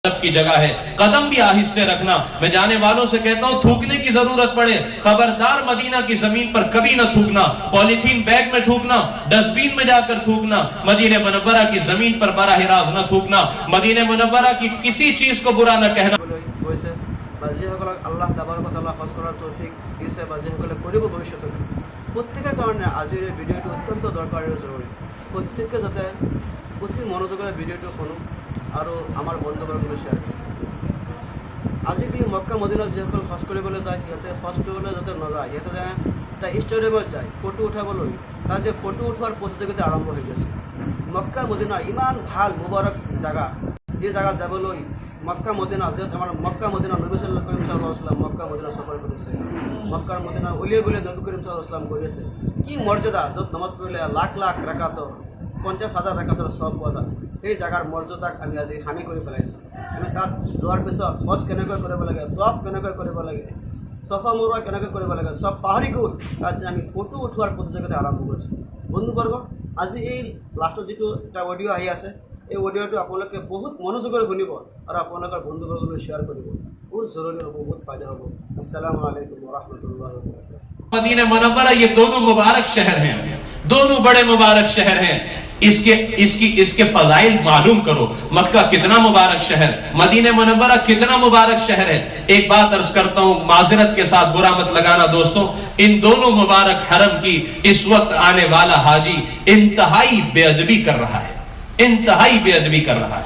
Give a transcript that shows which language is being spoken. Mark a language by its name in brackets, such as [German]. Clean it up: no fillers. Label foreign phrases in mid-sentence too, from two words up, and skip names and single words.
[Urdu] کی جگہ ہے، قدم بھی آہستہ رکھنا۔ میں جانے والوں سے کہتا ہوں تھوکنے کی ضرورت پڑے خبردار مدینہ کی زمین پر کبھی نہ تھوکنا, [English] polythene bag [Urdu] میں تھوکنا، ڈسٹ بن میں جا کر تھوکنا، مدینے منورہ کی زمین پر براہ راست نہ تھوکنا، مدینے منورہ کی کسی چیز کو برا نہ کہنا. [Arabic] الله تبارك و تعالى [Bangla] হজ করার তৌফিক দিয়েছে বা যেসকলে কৰিব ভবিষ্যতে প্রত্যেকের কারণে আজির এই ভিডিওটি অত্যন্ত দরকারি ও জরুরি। [Assamese] প্রত্যেককে যাতে অতি মনোযোগেৰে ভিডিওটি শুনো আৰু আমাৰ বন্ধুবৰ্গলৈ শ্বেয়াৰ কৰক। আজিকালি মক্কা মদিনাত যিসকল হজ কৰিবলৈ যায় সিহঁতে হজ কৰিবলৈ যাতে নাযায়, সিহঁতে এটা ষ্টেডিয়ামত যায় ফটো উঠাবলৈ, তাত যে ফটো উঠোৱাৰ প্ৰতিযোগিতা আৰম্ভ হৈ গৈছে। মক্কা মদিনা ইমান ভাল মুবাৰক জাগা, যে জায়গা যাবলৈ মক্কা মদিনা, [Bangla] যেহেতু আমার মক্কা মদিনা নবী [Arabic] صلى الله عليه وسلم [Bangla] মক্কা মদিনা সফর করেছে, মক্কার মদিনা উলিয়ে বলে নবী করিম [Arabic] صلى الله عليه وسلم [Bangla] করেছে। কি মর্যাদা, যত নামাজ পড়লে লাখ লাখ রাকাত 50,000 রাকাতের সব [Assamese] পোৱা যায়, সেই জায়গার মর্যাদাক আমি আজি হানি কৰি পেলাইছোঁ। আমি তাত যোৱাৰ পিছত হজ কেনেকৈ কৰিব লাগে, তৱাফ কেনেকৈ কৰিব লাগে, চফা মৰুৱা কেনেকৈ কৰিব লাগে সব পাহৰি গৈ তাত আমি ফটো উঠোৱাৰ প্ৰতিযোগিতা আৰম্ভ কৰিছোঁ। বন্ধুবৰ্গ, আজি এই লাষ্টত যিটো এটা অডিঅ' আহি আছে, এই অডিঅ'টো আপোনালোকে বহুত মনোযোগেৰে শুনিব আৰু আপোনালোকৰ বন্ধুবৰ্গলৈ শ্বেয়াৰ কৰিব। বহুত জৰুৰী হ'ব, বহুত ফায়দা হ'ব। [Arabic] السلام عليكم ورحمة الله وبركاته. [Urdu] مدینہ منورہ یہ دونوں مبارک شہر ہیں، دونوں بڑے مبارک شہر ہیں. اس کے فضائل معلوم کرو. مکہ کتنا مبارک شہر، مدینہ منورہ کتنا مبارک شہر ہے. ایک بات عرض کرتا ہوں، معذرت کے ساتھ برا مت لگانا دوستوں، ان دونوں مبارک حرم کی اس وقت آنے والا حاجی انتہائی بے ادبی کر رہا ہے، انتہائی بے ادبی کر رہا ہے.